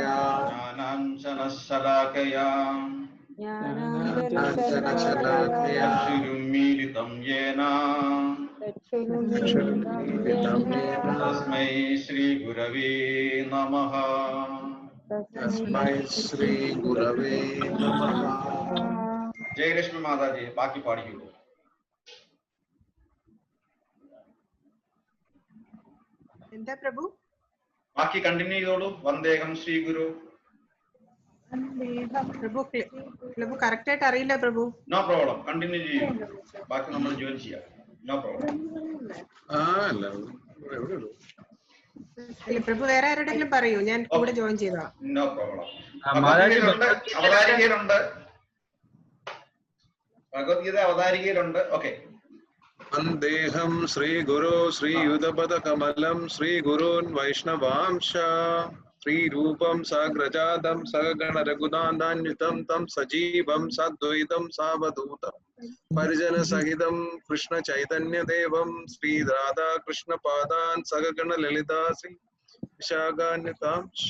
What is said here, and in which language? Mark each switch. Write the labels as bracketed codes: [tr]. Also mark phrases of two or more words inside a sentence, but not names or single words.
[sa] ज्ञानाञ्जनशलाकया चक्षुरुन्मीलितं येन तस्मै श्रीगुरवे नमः। तस्मै श्री गुरवे नमः। [ml] ജയലക്ഷ്മി മാതാജി ബാക്കി പാടിയോ। എന്താ പ്രഭു? ബാക്കി കണ്ടിന്യൂ ചെയ്തോളൂ. [sa] വന്ദേഹം ശ്രീ ഗുരു. [ml] പ്രഭു കറക്റ്റ് ആയിട്ട് അറിയില്ല പ്രഭു. [en] no problem, [ml] കണ്ടിന്യൂ ചെയ്യും. ബാക്കി നമ്മൾ ജോയിൻ ചെയ്യാം. [en] no problem. [ml] പ്രഭു വേറെ ആരുടെങ്കിലും പറയൂ, ഞാൻ കൂടെ ജോയിൻ ചെയ്താ. [en] no problem. [ml] അവതാരികയിലുണ്ട്, ഭഗവത്ഗീത അവതാരികയിലുണ്ട്. ഓക്കെ. [sa] वन्देहं श्रीगुरो श्रीयुतपदकमलं श्रीगुरून् वैष्णवांश श्रीरूपं साग्रजातं सगगणरघुनाथान्वितं तं सजीवं साद्वैतं सावधूतं परिजनसहितं कृष्णचैतन्यदेवं श्रीराधाकृष्णपादान् सगगणललिता विशाखान्वितांश।